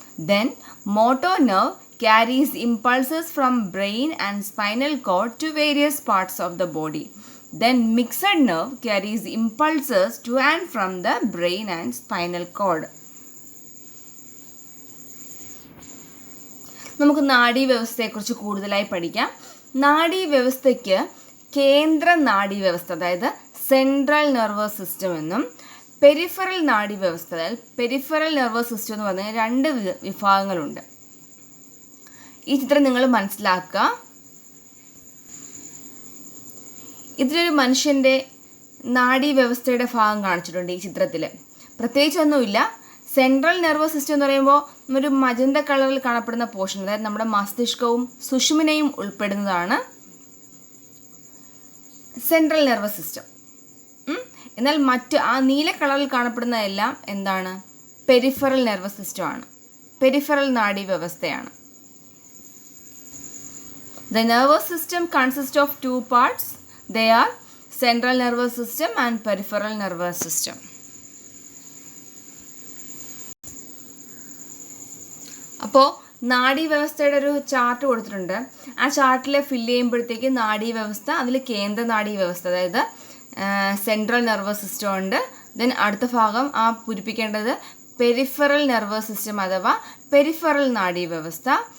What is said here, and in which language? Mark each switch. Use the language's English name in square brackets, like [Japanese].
[English] Then motor nerve carries impulses from brain and spinal cord to various parts of the body. Then mixed nerve carries impulses to and from the brain and spinal cord. [Malayalam] നമുക്ക് നാഡീവ്യവസ്ഥയെക്കുറിച്ച് കൂടുതലായി പഠിക്കാം. നാഡീവ്യവസ്ഥയ്ക്ക് കേന്ദ്ര നാഡീവ്യവസ്ഥ, അതായത് central nervous system എന്നും peripheral നാഡീവ്യവസ്ഥ, അതായത് peripheral nervous system എന്ന് പറഞ്ഞാൽ രണ്ട് വിഭാഗങ്ങളുണ്ട്. ഈ ചിത്രം നിങ്ങൾ മനസ്സിലാക്കുക. ഇതിലൊരു മനുഷ്യൻ്റെ നാഡീവ്യവസ്ഥയുടെ ഭാഗം കാണിച്ചിട്ടുണ്ട് ഈ ചിത്രത്തിൽ. പ്രത്യേകിച്ചൊന്നുമില്ല. സെൻട്രൽ നെർവസ് സിസ്റ്റം എന്ന് പറയുമ്പോൾ ഒരു മജന്ത കളറിൽ കാണപ്പെടുന്ന പോർഷൻ, അതായത് നമ്മുടെ മസ്തിഷ്കവും സുഷുമ്നയും ഉൾപ്പെടുന്നതാണ് സെൻട്രൽ നെർവസ് സിസ്റ്റം. എന്നാൽ മറ്റ് ആ നീല കളറിൽ കാണപ്പെടുന്ന എല്ലാം എന്താണ്? പെരിഫറൽ നെർവസ് സിസ്റ്റമാണ്, peripheral നാഡീവ്യവസ്ഥയാണ്. [English] The nervous system consists of two parts. They are central nervous system and peripheral nervous system. [Malayalam] അപ്പോൾ നാഡീവ്യവസ്ഥയുടെ ഒരു ചാർട്ട് കൊടുത്തിട്ടുണ്ട്. ആ ചാർട്ടിൽ ഫില്ല് ചെയ്യുമ്പോഴത്തേക്ക് നാഡീവ്യവസ്ഥ, അതിൽ കേന്ദ്ര നാഡീവ്യവസ്ഥ, അതായത് സെൻട്രൽ നെർവസ് സിസ്റ്റം ഉണ്ട്. ദെൻ അടുത്ത ഭാഗം ആ പൂരിപ്പിക്കേണ്ടത് പെരിഫറൽ നെർവസ് സിസ്റ്റം അഥവാ പെരിഫറൽ നാഡീവ്യവസ്ഥ.